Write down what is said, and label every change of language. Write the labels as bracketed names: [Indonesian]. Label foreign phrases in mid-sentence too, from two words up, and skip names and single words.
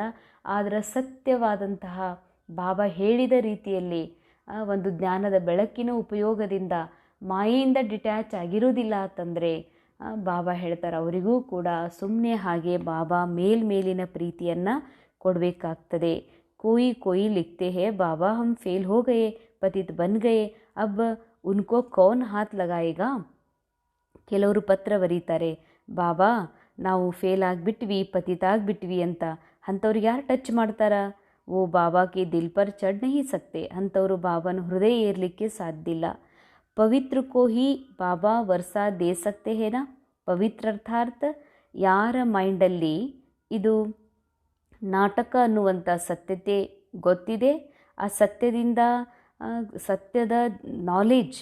[Kannada] ಆದರೆ ಸತ್ಯವಾದಂತಹ ಬಾಬಾ ಹೇಳಿದ ರೀತಿಯಲ್ಲಿ ಒಂದು ಜ್ಞಾನದ ಬೆಳಕಿನ ಉಪಯೋಗದಿಂದ ಮಾಯೆಯಿಂದ ಡಿಟ್ಯಾಚ್ ಆಗಿರೋದಿಲ್ಲ ಅಂತಂದರೆ ಬಾಬಾ ಹೇಳ್ತಾರೆ ಅವರಿಗೂ ಕೂಡ ಸುಮ್ಮನೆ ಹಾಗೆ ಬಾಬಾ ಮೇಲಿನ ಪ್ರೀತಿಯನ್ನು ಕೊಡಬೇಕಾಗ್ತದೆ. [Hindi] कोई कोई लिखते हैं बाबा हम फेल हो गए, पतित बन गए, अब उनको कौन हाथ लगाएगा. [Kannada] ಕೆಲವರು ಪತ್ರ ಬರೀತಾರೆ, ಬಾಬಾ ನಾವು ಫೇಲ್ ಆಗಿಬಿಟ್ವಿ, ಪತಿತ ಆಗಿಬಿಟ್ವಿ ಅಂತ. ಅಂಥವ್ರಿಗೆ ಯಾರು ಟಚ್ ಮಾಡ್ತಾರ? ಓ ಬಾಬಾಕ್ಕೆ [Hindi] दिल पर चढ़ नहीं सकते. [Kannada] ಅಂಥವರು ಬಾಬಾನ ಹೃದಯ ಏರಲಿಕ್ಕೆ ಸಾಧ್ಯ ಇಲ್ಲ. [Hindi] पवित्र को ही बाबा वर्षा दे सकते हैं ना. [Kannada] ಪವಿತ್ರ ಅರ್ಥಾರ್ಥ ಯಾರ ಮೈಂಡಲ್ಲಿ ಇದು ನಾಟಕ ಅನ್ನುವಂಥ ಸತ್ಯತೆ ಗೊತ್ತಿದೆ, ಆ ಸತ್ಯದಿಂದ ಸತ್ಯದ ನಾಲೆಡ್ಜ್